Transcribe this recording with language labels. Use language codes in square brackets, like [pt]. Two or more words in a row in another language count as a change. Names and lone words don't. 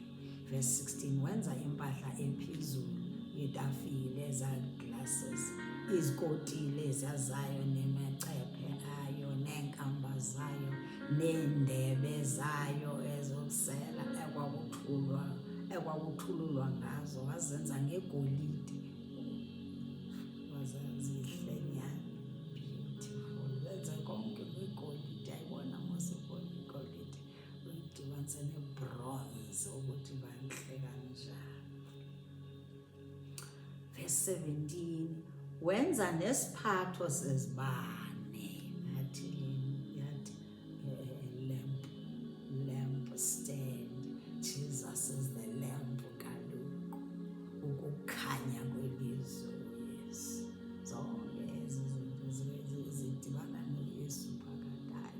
[xh] Verse 16 wenza impahla ephezulu yetafile zaglasses, izikotile zayo nemacephe ayo neenkamba zayo neendebe zayo ezokusela ekwakuthululwa ngazo, wazenza ngegolide. Wazihle nyhani, beautiful. Wenza konke ngegolide. Ayibona igolide uyidibanise nebronze ukuthi bantle kanjani. Verse 17 wenza nesiphatho sezibane, yathi [en] lamp stand, [xh] uYesu, zonke ezi zinto zidibana noYesu phakathi.